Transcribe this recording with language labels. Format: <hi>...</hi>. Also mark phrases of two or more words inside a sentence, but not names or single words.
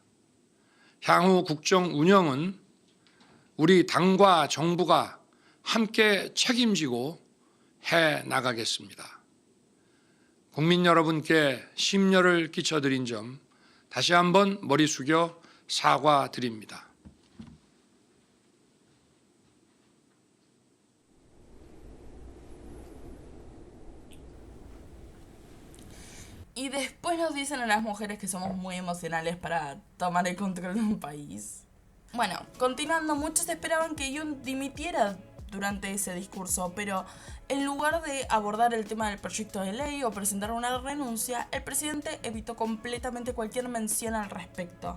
<ko>향후 국정 운영은 우리 당과 정부가 함께 책임지고 해 나가겠습니다. 국민 여러분께 심려를 끼쳐드린 점 다시 한번 머리 숙여 사과드립니다.</ko> <es>Y después nos dicen a las mujeres que somos muy emocionales para tomar el control de un país. Bueno, continuando, muchos esperaban que Yoon dimitiera durante ese discurso, pero en lugar de abordar el tema del proyecto de ley o presentar una renuncia, el presidente evitó completamente cualquier mención al respecto.</es>